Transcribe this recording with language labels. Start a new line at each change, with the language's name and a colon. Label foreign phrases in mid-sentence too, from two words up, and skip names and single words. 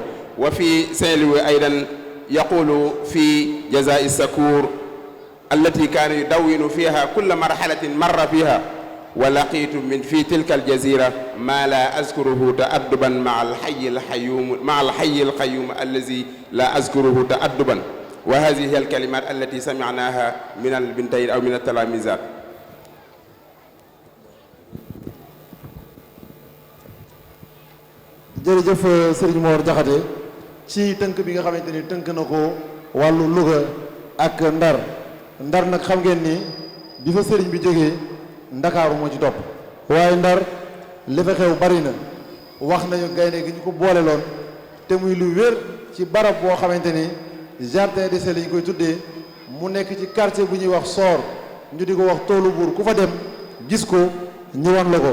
Arabic: وفي سيلوي أيضا يقول في جزاء السكور التي كان يدون فيها كل مرحلة مر فيها ولقيت من في تلك الجزيرة ما لا أذكره تأدبا مع الحي القيوم الذي لا أذكره تأدبا. وهذه هي الكلمات التي سمعناها من البنتين أو من التلاميذات.
Wolof: jërëjëf Serigne Mor Diakhaté ci tënk bi nga xamante ni tënk na ko wàllu Louga ak Ndar nag xam ngeen ni bi fa Serigne bi jógee Ndakaaru moo ci topp waaye Ndar li fa xew bari na wax nañu gaynde gi ñu ko boole loon te muy lu wér ci barab boo xamante ni
French: jardin d'essai
Wolof: lañu koy tuddee mu nekk ci quartier bu ñuy wax Soor ñu di ko wax toolu buur ku fa dem gis ko ñu wan la ko.